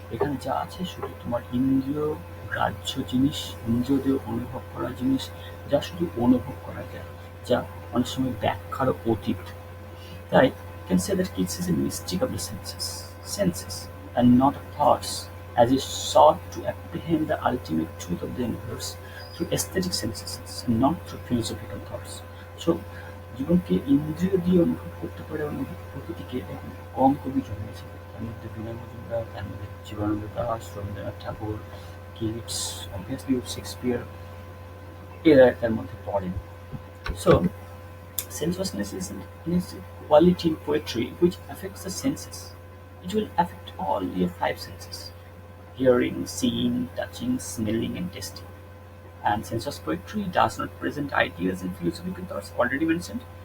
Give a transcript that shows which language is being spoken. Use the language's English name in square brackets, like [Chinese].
[Bangla] এখানে যা আছে শুধু তোমার ইন্দ্রিয় গ্রাহ্য জিনিস, ইন্দ্রিয় দিয়ে অনুভব করা জিনিস, যা শুধু অনুভব করা যায়, যা অনেক সময় ব্যাখ্যারও অতীত। তাই [English] you can say that Keats is a mystic of the senses, and not of thoughts, as he sought to apprehend the ultimate truth of the universe through aesthetic sensations and not through philosophical thoughts. So, [Bangla] জীবনকে ইন্দ্রিয় দিয়ে অনুভব করতে পারে প্রকৃতিকে এখন কম কবি জন্মেছে। তার মধ্যে বিনয় মজুমদার, তার মধ্যে জীবনানন্দ দাশ, রবীন্দ্রনাথ ঠাকুর, কিটস, অবভিয়াসলি শেক্সপিয়ার, এরা তার মধ্যে পড়েন। [English] So, sensuousness is an quality in poetry which affects the senses. It will affect all your five senses: hearing, seeing, touching, smelling, and tasting. And sensuous poetry does not present ideas and philosophical thoughts already mentioned.